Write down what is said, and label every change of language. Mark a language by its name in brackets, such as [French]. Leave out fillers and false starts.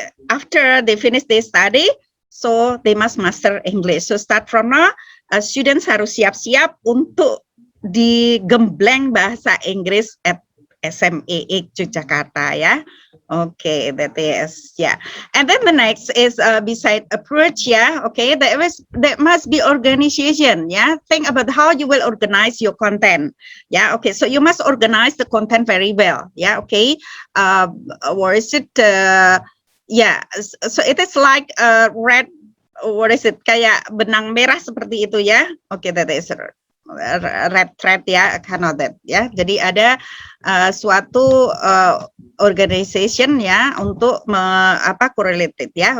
[English] After they finish their study, so they must master English. So start from now, students [Indonesian] harus siap-siap untuk digembleng bahasa Inggris at SMEI Yogyakarta, ya. [English] Okay, that is, yeah. And then the next is beside approach, yeah. Okay, there must be organization, yeah. Think about how you will organize your content, yeah. Okay, so you must organize the content very well, yeah. Okay, what is it? Yeah, so it is like red, what is it, [Indonesian] kayak benang merah seperti itu ya. [English] Okay, that is red thread ya, kind of that ya. [Indonesian] Jadi ada suatu organization ya [English] untuk correlated [Indonesian] ya.